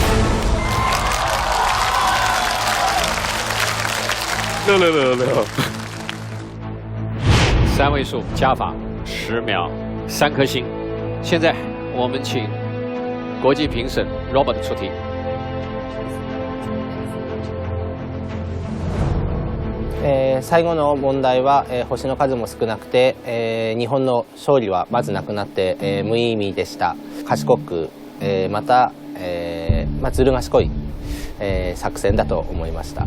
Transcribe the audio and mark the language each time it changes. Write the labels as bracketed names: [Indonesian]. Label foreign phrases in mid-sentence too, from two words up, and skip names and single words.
[Chinese] 6。3 位数加法10秒，3颗星。现在我们请国际评审 Robert 出题。 [Japanese] 最後の問題は、星の数も少なくて、日本の勝利はまずなくなって、無意味でした。賢く、また、ずる賢い、作戦だと思いました。